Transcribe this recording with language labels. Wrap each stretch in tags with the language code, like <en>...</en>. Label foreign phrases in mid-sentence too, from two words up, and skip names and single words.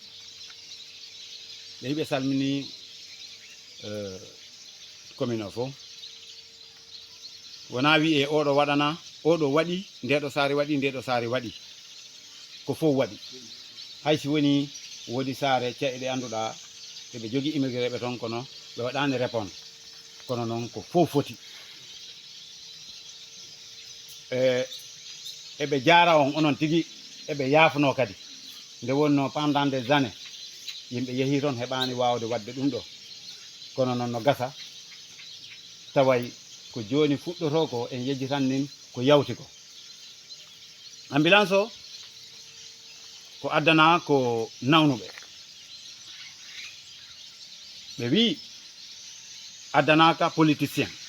<ff>ɓe yiɓe salmini commune o fof wona wi e oɗo waɗana oɗo waɗi ndeɗo saare waɗi ndeɗo saare waɗi ko fof waɗi haysi woni woodi saare ceeɗe ɗe annduɗa eɓe jogui immigré ɓe toon kono ɓe waɗani répondre kono noon ko fof foti eɓe jara on onon tigui eɓe yafno kadi nde wonno</ff> <fr>pendant des années</fr> <ff>yimɓe yeehi toon heɓani wawde wadde ɗum ɗo kono noon no gasa taway ko joni fuɗɗoto ko en yejjitan nin ko yawti ko ambulance o ko addana ko nawnuɓe ɓe wi addanaka politicien</ff>